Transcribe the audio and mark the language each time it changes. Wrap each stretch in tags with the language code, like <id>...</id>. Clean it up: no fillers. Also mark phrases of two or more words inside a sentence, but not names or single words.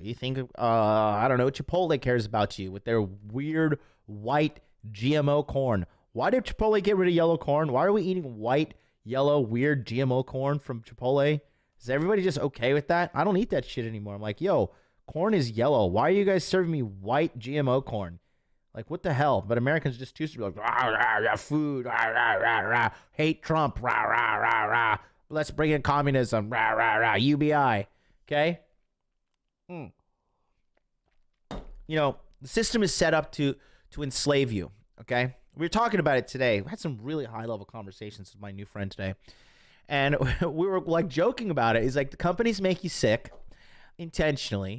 <en>You think, I don't know, Chipotle cares about you with their weird white GMO corn. Why did Chipotle get rid of yellow corn? Why are we eating white, yellow, weird GMO corn from Chipotle? Is everybody just okay with that? I don't eat that shit anymore. I'm like, yo, corn is yellow. Why are you guys serving me white GMO corn? Like, what the hell? But Americans just choose to be like, rah, rah, rah, food, rah, rah, rah, rah, hate Trump, rah, rah, rah, rah. Let's bring in communism, rah, rah, rah, UBI. Okay? You know, the system is set up to enslave you. Okay? We were talking about it today. We had some really high-level conversations with my new friend today. And we were, like, joking about it. It's like the companies make you sick intentionally.</en>